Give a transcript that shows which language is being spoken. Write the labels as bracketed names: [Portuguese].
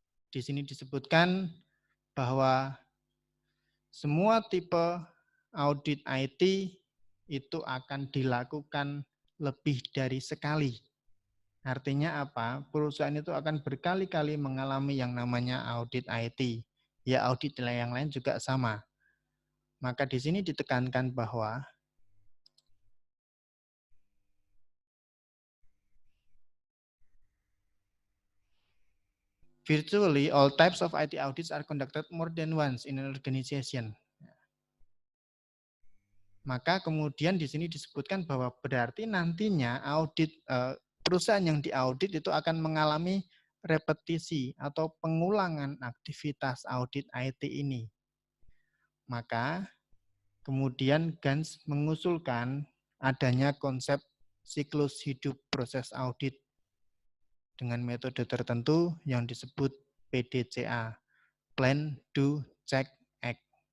[Indonesian] Di sini disebutkan bahwa semua tipe audit IT itu akan dilakukan lebih dari sekali. Artinya apa? Perusahaan itu akan berkali-kali mengalami yang namanya audit IT. Ya audit yang lain juga sama. Maka di sini ditekankan bahwa [English] virtually all types of IT audits are conducted more than once in an organization. [Indonesian] Maka kemudian di sini disebutkan bahwa berarti nantinya audit perusahaan yang diaudit itu akan mengalami repetisi atau pengulangan aktivitas audit IT ini. Maka kemudian Gans mengusulkan adanya konsep siklus hidup proses audit dengan metode tertentu yang disebut PDCA, Plan, Do, Check, Act.